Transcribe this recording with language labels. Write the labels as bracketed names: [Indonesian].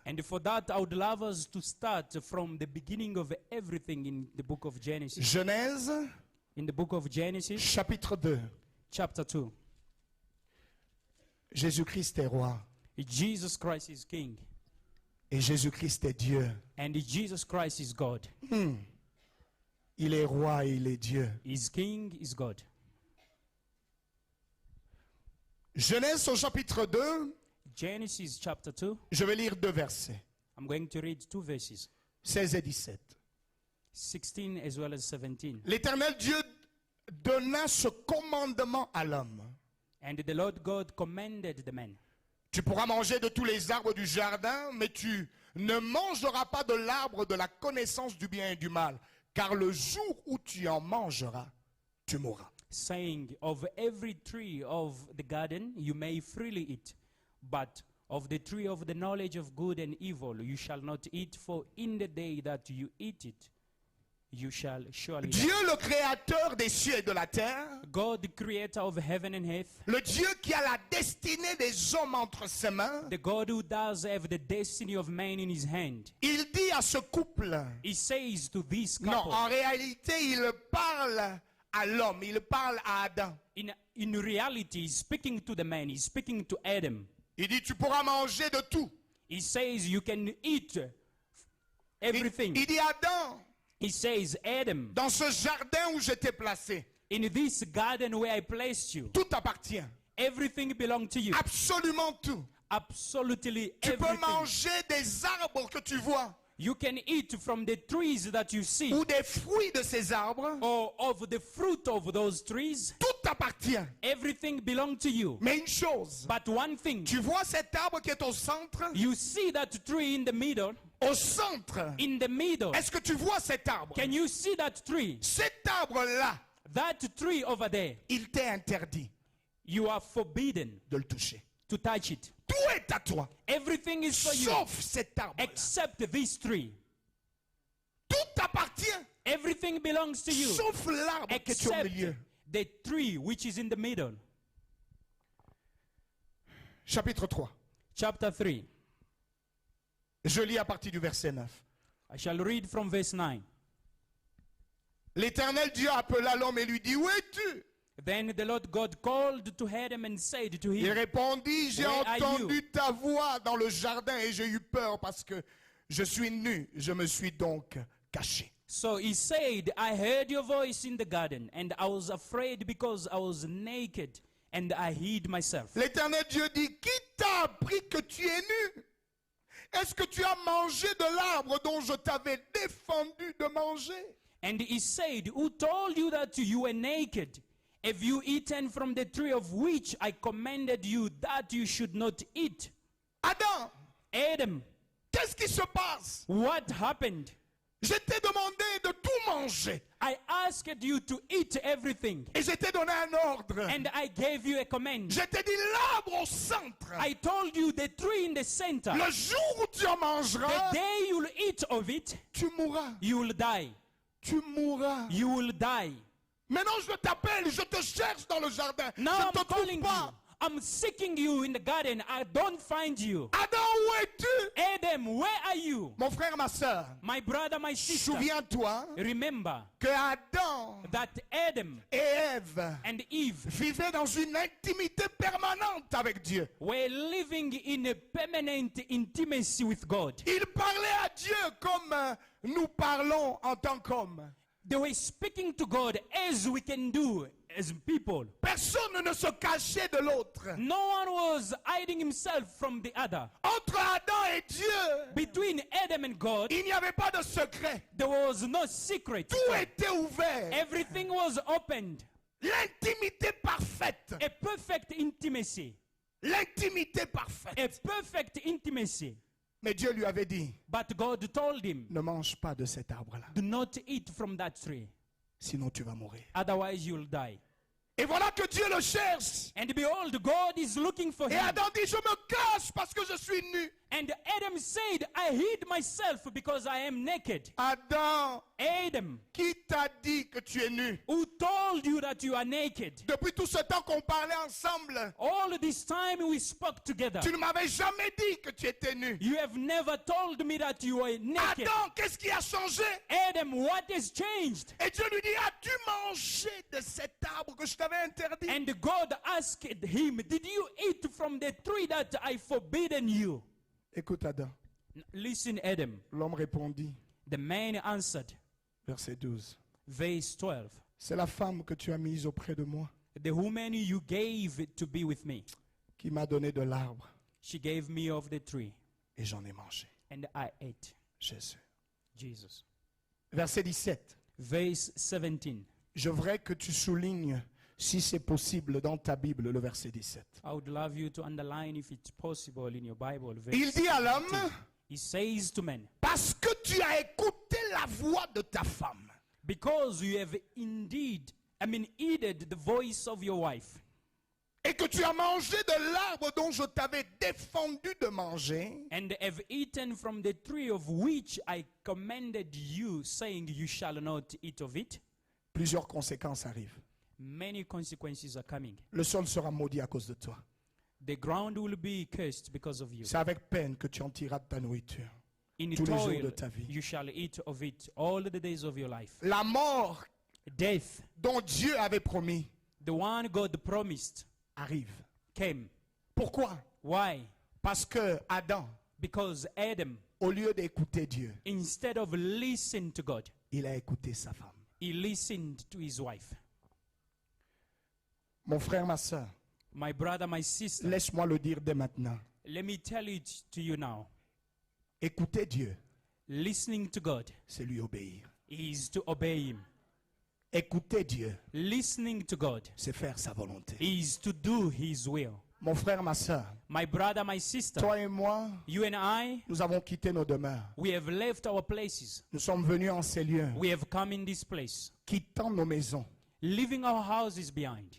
[English] And for that, I would love us to start from the beginning of everything in the book of Genesis. [French] Genèse, [English] In the book of Genesis, [French] chapitre 2. [English] chapter 2. [French] Jésus-Christ est roi [English] Jesus Christ is king, [French] et Jésus-Christ est Dieu. [English] and Jesus Christ is God. [French] Il est roi et il est Dieu. [English] Is king, is God. [French] Genèse au chapitre 2, [English] Genesis chapter 2. [French] je vais lire 2 versets, [English] I'm going to read 2 verses, [French] 16 et 17. [English] 16 as well as 17. [French] L'Éternel Dieu donna ce commandement à l'homme. [English] And the Lord God commanded the man, [French] Tu pourras manger de tous les arbres du jardin, mais tu ne mangeras pas de l'arbre de la connaissance du bien et du mal, car le jour où tu en mangeras, tu mourras. [English] saying, of every tree of the garden you may freely eat, but of the tree of the knowledge of good and evil you shall not eat, for in the day that you eat it, you shall surely die. [French] Dieu, le créateur des cieux et de la terre, [English] God, the creator of heaven and earth, [French] le Dieu qui a la destinée des hommes entre ses mains, [English] the God who does have the destiny of man in his hand, [French] il dit à ce couple, [English] he says to this [French] non, [English] couple, [French] en réalité, il parle à l'homme, il parle à Adam. [English] in reality, he's speaking to the man, he's speaking to Adam. [French] Il dit, tu pourras manger de tout. [English] He says you can eat everything. [French] Il dit, Adam, [English] He says, Adam, [French] dans ce jardin où je t'ai placé, [English] in this garden where I placed you, [French] tout appartient. [English] everything belongs to you. [French] Absolument tout. [English] Absolutely [French] Tu peux [English] everything. [French] manger des arbres que tu vois [English] You can eat from the trees that you see, [French] ou des fruits de ces arbres. [English] or of the fruit of those trees. [French] Tout appartient. [English] Everything belongs to you. [French] Mais une chose, [English] But one thing, [French] tu vois cet arbre qui est au centre? [English] you see that tree in the middle. [French] Au centre. [English] In the middle. [French] Est-ce que tu vois cet arbre? [English] Can you see that tree? [French] Cet arbre-là, [English] That tree over there. [French] il t'est interdit [English] You are forbidden [French] de le toucher. [English] to touch it. [French] Tout est à toi, [English] Everything is for you [French] sauf cet arbre. [English] except this tree. [French] Tout appartient, [English] Everything belongs to you [French] sauf l'arbre qui est au [English] except [French] milieu. [English] the tree which is in the middle. [French] Chapitre 3. [English] Chapter 3. [French] Je lis à partir du verset 9. [English] I shall read from verse 9. [French] L'Éternel Dieu appela l'homme et lui dit, où es-tu? [English] Then the Lord God called to Adam and said to [French] Il [English] him, [French] répondit, j'ai [English] Where are [French] entendu ta voix dans le jardin et j'ai eu peur parce que je suis nu, je me suis donc caché. [English] So he said, I heard your voice in the garden, and I was afraid because I was naked, and I hid myself. [French] L'Éternel Dieu dit, qui t'a appris que tu es nu? Est-ce que tu as mangé de l'arbre dont je t'avais défendu de manger? [English] And he said, who told you that you were naked? Have you eaten from the tree of which I commanded you that you should not eat? [French] Adam, [English] Adam, [French] qu'est-ce qui se passe? [English] what happened? [French] Je t'ai demandé de tout manger [English] I asked you to eat everything, [French] et je t'ai donné un ordre. [English] and I gave you a command. [French] Je t'ai dit l'arbre au centre. [English] I told you the tree in the center. [French] Le jour où tu en [English] The [French] mangeras, [English] day you'll eat of it, [French] tu mourras. [English] you will die. [French] Tu mourras. [English] You will die. [French] Maintenant, je t'appelle, je te cherche dans le jardin. [English] Now [French] je ne [English] I'm [French] te trouve [English] calling [French] pas. [English] you. I'm seeking you in the garden. I don't find you. [French] Adam, où es-tu? [English] Adam, where are you? [French] Mon frère, ma soeur, [English] My brother, my sister. [French] souviens-toi [English] Remember [French] que Adam [English] that Adam [French] et Ève [English] and Eve [French] vivaient dans une intimité permanente avec Dieu. [English] were living in a permanent intimacy with God. [French] Ils parlaient à Dieu comme nous parlons en tant qu'hommes. [English] They were speaking to God as we can do as people. [French] Personne ne se cachait de l'autre. [English] No one was hiding himself from the other. [French] Entre Adam et Dieu, [English] Between Adam and God, [French] il n'y avait pas de secret. [English] there was no secret. [French] Tout était ouvert. [English] Everything was opened. [French] L'intimité parfaite. [English] A perfect intimacy. [French] L'intimité parfaite. [English] A perfect intimacy. [French] Mais Dieu lui avait dit, [English] But God told him, [French] ne mange pas de cet arbre-là, [English] do not eat from that tree. [French] sinon tu vas mourir. [English] Otherwise you'll die. [French] Et voilà que Dieu le cherche. [English] And behold, God is looking for [French] Et [English] him. [French] Adam dit, je me cache parce que je suis nu. [English] And Adam said, I hid myself because I am naked. [French] Adam, [English] Adam, [French] qui t'a dit que tu es nu? [English] who told you that you are naked? [French] Depuis tout ce temps qu'on parlait ensemble, [English] All this time we spoke together. [French] tu ne m'avais jamais dit que tu étais nu. [English] You have never told me that you were naked. [French] Adam, qu'est-ce qui a changé? [English] Adam, what has changed? [French] Et Dieu lui dit, as-tu mangé de cet arbre que je t'avais interdit? [English] And God asked him, did you eat from the tree that I forbidden you? [French] Écoute Adam, [English] Listen, Adam. [French] l'homme répondit, [English] The man answered, [French] verset 12, [English] verse 12, [French] c'est la femme que tu as mise auprès de moi [English] the woman you gave to be with me, [French] qui m'a donné de l'arbre [English] she gave me of the tree, [French] et j'en ai mangé. [English] and I ate. [French] Jésus. [English] Jesus. [French] Verset 17, [English] Verse 17. [French] je voudrais que tu soulignes, si c'est possible, dans ta Bible, le verset 17. [English] I would love you to underline, if it's possible, in your Bible. [French] Il [English] Verse [French] dit à [English] 17. [French] l'homme, [English] He says to men, [French] parce que tu as écouté la voix de ta femme [English] because you have heeded the voice of your wife, [French] et que tu as mangé de l'arbre dont je t'avais défendu de manger, [English] and have eaten from the tree of which I commanded you, saying you shall not eat of it, [French] plusieurs conséquences arrivent. [English] many consequences are coming. [French] Le sol sera maudit à cause de toi. [English] The ground will be cursed because of you. [French] C'est avec peine que tu en tireras de ta nourriture. [English] In [French] tous les jours de [English] toil [French] ta vie. [English] you shall eat of it all the days of your life. [French] La mort [English] Death, [French] dont Dieu avait promis [English] the one God promised, [French] arrive. [English] came. [French] Pourquoi? [English] Why? [French] Parce que Adam, [English] Because Adam, [French] au lieu d'écouter Dieu, [English] instead of listening to God, [French] il a écouté sa femme. [English] he listened to his wife. [French] Mon frère, ma soeur, [English] My brother, my sister, [French] laisse-moi le dire dès maintenant. [English] let me tell it to you now. [French] Écouter Dieu, [English] Listening to God [French] c'est lui obéir. [English] is to obey him. [French] Écouter Dieu, [English] Listening to God [French] c'est faire sa volonté. [English] is to do his will. [French] Mon frère, ma soeur, [English] My brother, my sister, [French] toi et moi, [English] you and I, [French] nous avons quitté nos demeures. [English] we have left our places. [French] Nous sommes venus en ces lieux, [English] We have come in this place, [French] quittant nos maisons, [English] leaving our houses behind,